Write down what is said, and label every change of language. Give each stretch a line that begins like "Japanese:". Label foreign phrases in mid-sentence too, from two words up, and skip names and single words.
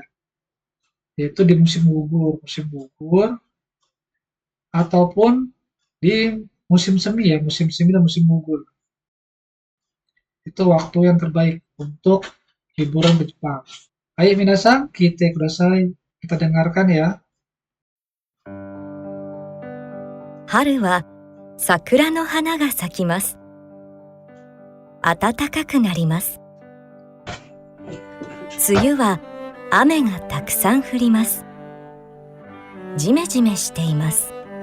Indonesian: Yaitu di musim gugur ataupun di musim semi ya, musim semi dan musim gugur. Itu waktu yang terbaik untuk liburan ke Jepang. Ayo minasan, kita kudasai. Kita dengarkan ya.
Japanese: 春は桜の花が咲きます。暖かくなります。梅雨は雨がたくさん降ります。ジメジメしています。